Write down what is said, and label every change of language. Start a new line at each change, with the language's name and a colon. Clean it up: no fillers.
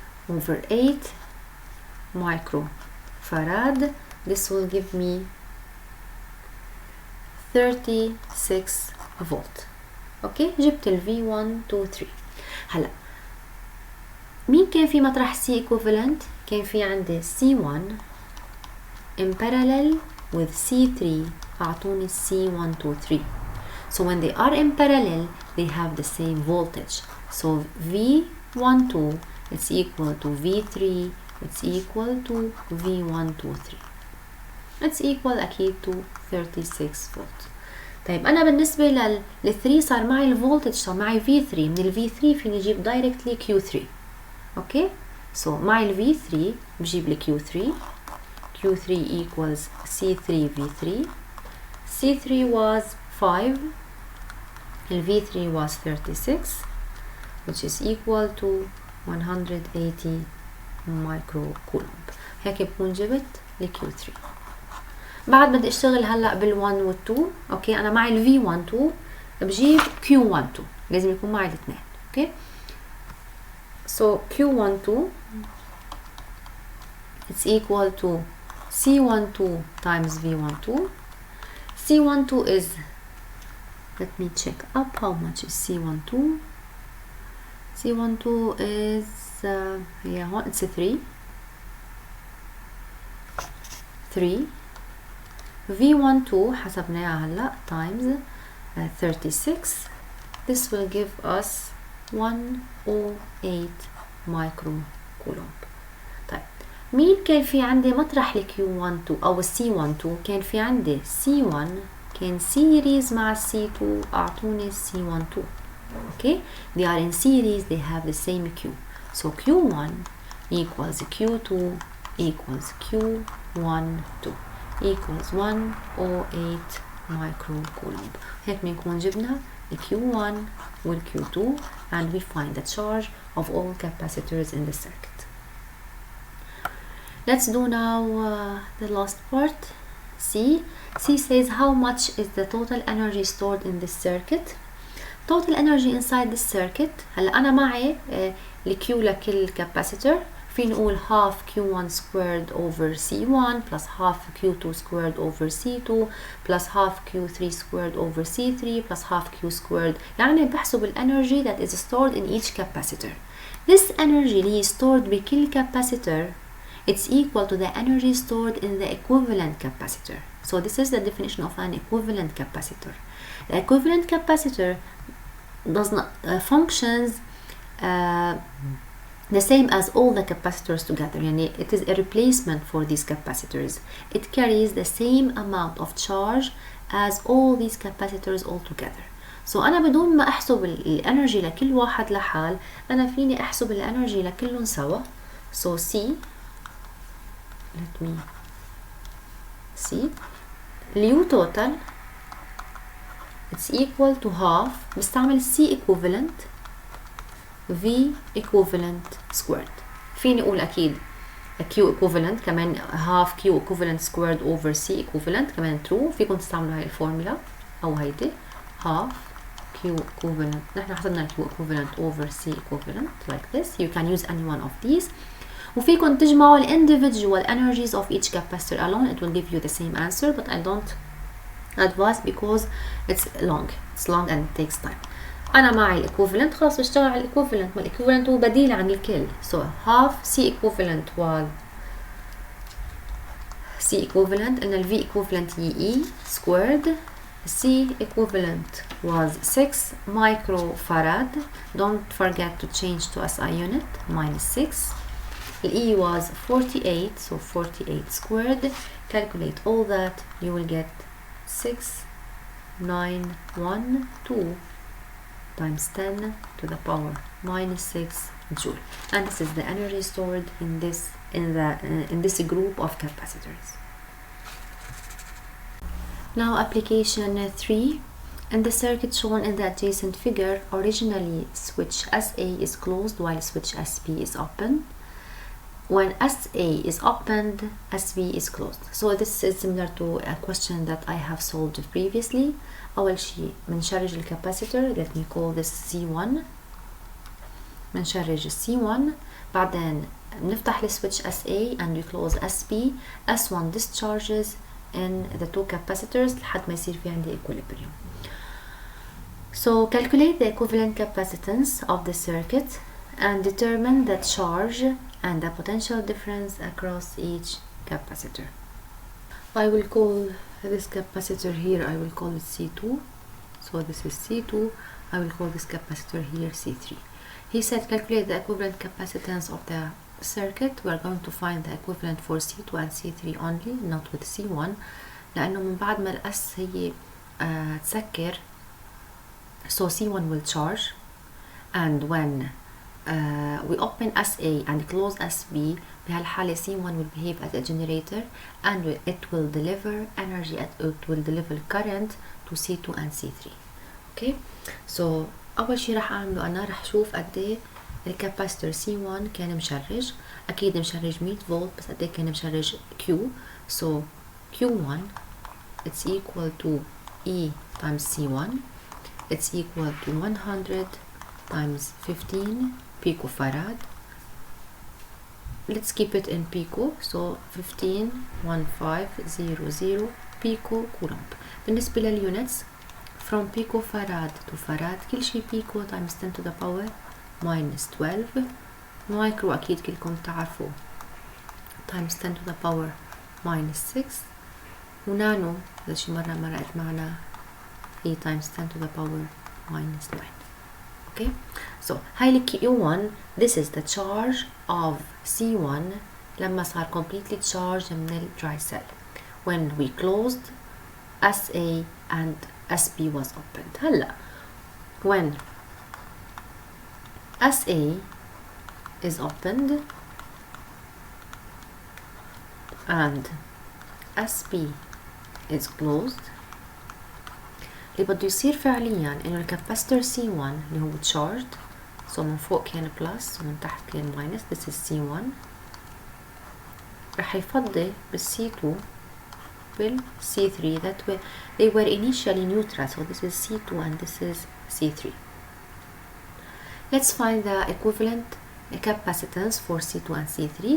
English: over 8 microfarad this will give me 36 volt
Arabic: اوكي جبت ال V1 2 3 هلا مين كان في مطرح
English: C equivalent
Arabic: كان في عندي
English: C1 in parallel with C3
Arabic: اعطوني
English: C1 2 3 So when they are in parallel, they have the same voltage. So V12 it's equal to V3, it's equal to V123. It's equal
Arabic: أكيد
English: to 36 volt.
Arabic: طيب أنا بالنسبة لل 3 صار معي الفولتج، صار معي V3. من ال V3 فيني أجيب
English: directly Q3.
Arabic: أوكي؟
English: So
Arabic: معي ال V3 بجيب ال Q3.
English: Q3 equals C3 V3. C3 was 5.
Arabic: ال
English: V3 was 36, which is equal to 180 microcoulomb.
Arabic: هيك بكون جبت ال Q3. بعد بدي اشتغل هلا بال1 وال2. اوكي انا معي ال V12 بجيب Q12، لازم يكون معي الاثنين. اوكي
English: so Q12 it's equal to C12 times V12. C12 is, let me check up how much is C12. C12 is yeah, it's a 3.
Arabic: V12 حسبناها هلا
English: times 36. This will give us 108 microcoulomb.
Arabic: طيب مين كان في عندي مطرح ال Q12 أو ال C12؟ كان في عندي C1 كان
English: series
Arabic: مع C2 أعطوني C12.
English: Okay, they are in series, they have the same Q. So Q1 equals Q2 equals Q12 equals 108 microcoulomb.
Arabic: هيك بنكون جبنا ال Q1 وال Q2
English: and we find the charge of all capacitors in the circuit. Let's do now the last part. C says how much is the total energy stored in this circuit. Total energy inside this circuit.
Arabic: هلا أنا معي ال Q لكل capacitor. فين نقول
English: half Q1 squared over C1 plus half Q2 squared over C2 plus half Q3 squared over C3 plus half Q squared.
Arabic: يعني بحسب ال
English: energy that is stored in each capacitor. This energy
Arabic: اللي
English: stored
Arabic: بكل
English: capacitor it's equal to the energy stored in the equivalent capacitor. So this is the definition of an equivalent capacitor. The equivalent capacitor does not functions the same as all the capacitors together.
Arabic: يعني
English: it is a replacement for these capacitors. It carries the same amount of charge as all these capacitors all together. So
Arabic: أنا بدون ما أحسب الانرجي لكل واحد لحال، أنا فيني أحسب الانرجي لكلهم سوا.
English: So C, let me see, U total it's equal to half. بستعمل C equivalent V equivalent squared.
Arabic: فيني أقول أكيد
English: Q equivalent
Arabic: كمان
English: half Q equivalent squared over C equivalent كمان true.
Arabic: فيكم تستعملوا هاي الفورمولا أو هيدي
English: half Q equivalent.
Arabic: نحن حسبنا
English: Q equivalent over C equivalent like this. You can use any one of these.
Arabic: وفيكم تجمعوا ال
English: individual energies of each capacitor alone. It will give you the same answer, but I don't advise because it's long and it takes time.
Arabic: أنا معي الإيكوفالنت، خلاص بشتغل على الإيكوفالنت، ما الإيكوفالنت هو بديل عن الكل.
English: So half C equivalent was C equivalent
Arabic: قلنا ال
English: V equivalent E squared. C equivalent was 6 microfarad. Don't forget to change to SI unit minus 6. The E was 48, so 48 squared. Calculate all that, you will get 6912 times 10 to the power minus 6 joule, and this is the energy stored in this group of capacitors. Now application 3. In the circuit shown in the adjacent figure, originally switch SA is closed while switch SP is open. When SA is opened, SV is closed. So this is similar to a question that I have solved previously.
Arabic: أول شيء بنشرج الكاباسيتور.
English: Let me call this C1.
Arabic: بنشرج
English: C1.
Arabic: بعدين بنفتح السويتش
English: SA and we close SP. S1 discharges in the two capacitors
Arabic: لحد ما يصير في عندي
English: equilibrium. So calculate the equivalent capacitance of the circuit and determine the charge and the potential difference across each capacitor. I will call this capacitor here, I will call it C2. So this is C2. I will call this capacitor here C3. He said calculate the equivalent capacitance of the circuit. We are going to find the equivalent for C2 and C3 only, not with C1.
Arabic: لأنه من بعد ما الأس هي تسكر
English: so C1 will charge, and when we open SA and close SB
Arabic: بهالحالة
English: C1 will behave as a generator and it will deliver energy, it will deliver current to C2 and C3. okay, so
Arabic: أول شي رح أعمله أنا رح شوف قديه الكاباسيتور C1 كان مشرج. أكيد مشرج 100 فولت، بس قديه كان مشرج
English: Q. so Q1 it's equal to E times C1. it's equal to 100 times 15 picofarad. Let's keep it in pico. so 15,1500 pico coulomb.
Arabic: بالنسبة لل
English: units from picofarad to farad
Arabic: كل شي
English: pico times 10 to the power minus 12. micro
Arabic: أكيد كلكم تعرفوا
English: times 10 to the power minus 6.
Arabic: ونانو هذا شي مرة مرقت معنا هي
English: times 10 to the power minus 9. okay, so
Arabic: هاي
English: Q1 this is the charge of C1
Arabic: لما صار
English: completely charged
Arabic: من ال
English: dry cell when we closed SA and SB was opened.
Arabic: هلا
English: when SA is opened and SB is closed
Arabic: اللي بده يصير فعليا انه الكاباسيتور C1 اللي هو
English: charged so
Arabic: من فوق كان plus ومن تحت كان minus.
English: this is C1
Arabic: رح يفضي بال C2 بال C3
English: that way they were initially neutral. so this is C2 and this is C3. let's find the equivalent capacitance for C2 and C3.